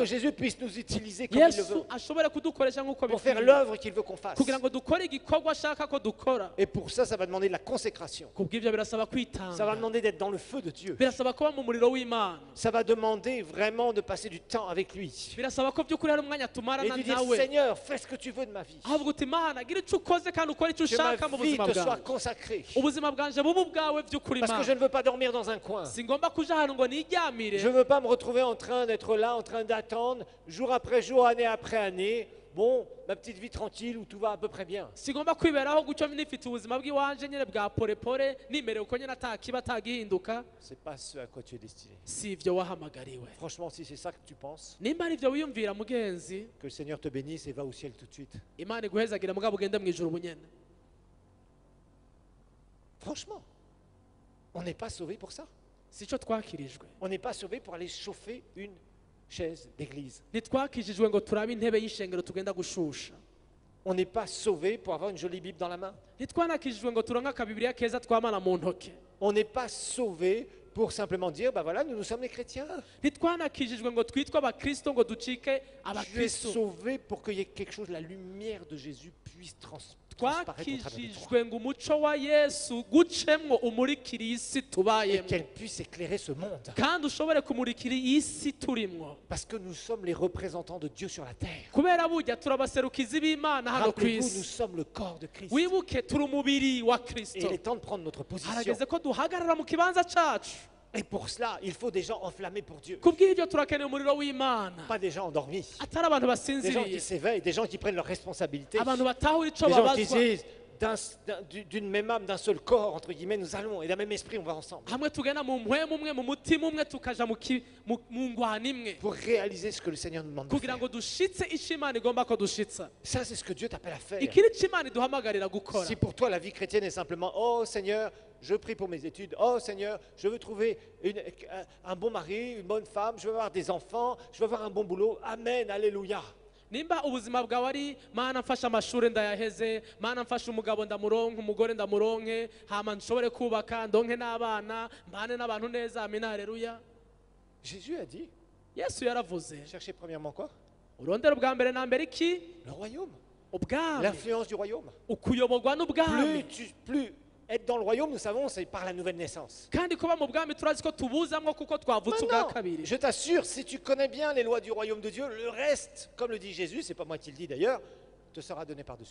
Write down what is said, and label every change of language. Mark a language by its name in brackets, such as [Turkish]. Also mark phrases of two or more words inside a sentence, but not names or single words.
[French] Jésus puisse nous utiliser comme il le [Rundi] Yesu [French] veut. [Rundi] ashobore kudukoresha nk'uko [French] Pour faire [Rundi] bikwiye. [French] l'œuvre qu'il veut qu'on fasse. [Rundi] Kugira ngo dukore igikorwa ashaka ko dukora. [French] Et pour ça, ça va demander de la consécration. [Rundi] Kubw'ivyo birasaba [French] Ça va [Rundi] kwitanga. [French] demander d'être dans le feu de Dieu. [Rundi] Birasaba kuba mu muriro w'Imana. [French] Ça va demander vraiment de passer du temps avec lui. [Rundi] Birasaba ko by'ukuri hari umwanya [French] Et [Rundi] tumarana [French] de dire, [Rundi] nawe. [French] Seigneur, fais ce que tu veux de ma vie. [Rundi] Ahavuga uti Mana gira icyo ukoze kandi ukore icyo [French] Que ma [Rundi] ushaka mu [French] vie [Rundi] buzima [French] te soit [Rundi] bwawe. [French] consacrée consacré. [Rundi] ubuzima bwanje bubu bwawe by'ukuri [French] Parce que je [Rundi] Mana [French] ne veux pas dormir dans un coin. [Rundi] singomba kuja ahantu ngo niryamire [French] Je ne veux pas me retrouver en train d'être là, en train d'attendre, jour après jour, année après année. Bon, ma petite vie tranquille où tout va à peu près bien. [Rundi] sigomba kwiberaho gutyo nifite ubuzima bw'iwanje nyine bwa porepore nimerewe uko nyine atakiba atagihinduka [French] C'est pas ce à quoi tu es destiné. [Rundi] si ibyo wahamagariwe [French] Franchement, si c'est ça que tu penses, [Rundi] nimba ari ibyo wiyumvira mugenzi [French] que le Seigneur te bénisse et va au ciel tout de suite. [Rundi] imana iguhezagira mugabo ugende mu ijuru bunyene [French] Franchement, on n'est pas sauvé pour ça. [Rundi] si cyo twakirijwe [French] On n'est pas sauvé pour aller chauffer une chaise d'église. [Rundi] ntitwakijijwe ngo turabe intebe y'ishengero tugenda gushusha [French] On n'est pas sauvé pour avoir une jolie Bible dans la main. [Rundi] ntitwanakijijwe ngo turonke akabibiriya keza twamana mu ntoke [French] On n'est pas sauvé pour simplement dire, bah voilà, nous sommes les chrétiens. [Rundi] ntitwanakijijwe ngo twitwe abakristo ngo ducike [French] Tu es [Rundi] abakristo [French] sauvé pour qu'il y ait quelque chose, la lumière de Jésus puisse transparaître au travers de toi. [Rundi] twakijijwe ngo umuco wa yesu gucemwo umurikira isi [French] Et [Rundi] tubayemo [French] qu'elle puisse éclairer ce monde. [Rundi] kandi ushobore kumurikira isi turimwo [French] Parce que nous sommes les représentants de Dieu sur la terre. [Rundi] kubera burya turabaserukizi b'imana hano ku [French] Rappelez-vous, nous [Rundi] isi [French] sommes le corps de Christ. [Rundi] wibuke turi umubiri wa [French] Et [Rundi] kristo [French] il est temps de prendre notre position. [Rundi] harageze ko duhagarara mu kibanza cacu [French] Et pour cela, il faut des gens enflammés pour Dieu. [Rundi] kubw'ibyo turakeneye umuriro w'imana [French] Pas des gens endormis. [Rundi] atari abantu [French] Des gens qui [Rundi] basinziriye [French] s'éveillent, des gens qui prennent leurs responsabilités. [Rundi] abantu batahura ico [French] Des gens qui [Rundi] babazwa [French] disent, d'une même âme, d'un seul corps, entre guillemets, nous allons, et d'un même esprit, on va ensemble. [Rundi] hamwe tugenda mu mpwemu umwe mu mutima umwe tukaja mu ngwana imwe [French] Pour réaliser ce que le Seigneur nous demande de [Rundi] kugira [French] faire. [Rundi] ngo dushitse ico imana igomba ko dushitsa [French] Ça, c'est ce que Dieu t'appelle à faire. [Rundi] iki ni co imana iduhamagarira gukora [French] Si pour toi la vie chrétienne est simplement oh Seigneur, je prie pour mes études, oh Seigneur, je veux trouver un bon mari, une bonne femme, je veux avoir des enfants, je veux avoir un bon boulot, Amen, Alléluia. [Rundi] nimba ubuzima bwawe ari mana mfashe amashuri ndayaheze mana mfashe umugabo ndamuronke umugore ndamuronke hama nshobore kubaka ndonke n'abana mbane n'abantu neza amina haleluya [French] Jésus a dit, [Rundi] yesu yaravuze [French] cherchez premièrement quoi? [Rundi] urondera ubwa mbere na mbere iki [French] Le royaume, [Rundi] ubwami [French] l'influence du royaume. [Rundi] ukuyoborwa n'ubwami [French] Plus être dans le royaume, nous savons, c'est par la nouvelle naissance. [Rundi] kandi kuba mu bwami turazi ko tubuzamwo kuko twavutse ubwa [French] Maintenant, [Rundi] kabiri [French] je t'assure, si tu connais bien les lois du royaume de Dieu, le reste, comme le dit Jésus, c'est pas moi qui le dis d'ailleurs, te sera donné par-dessus.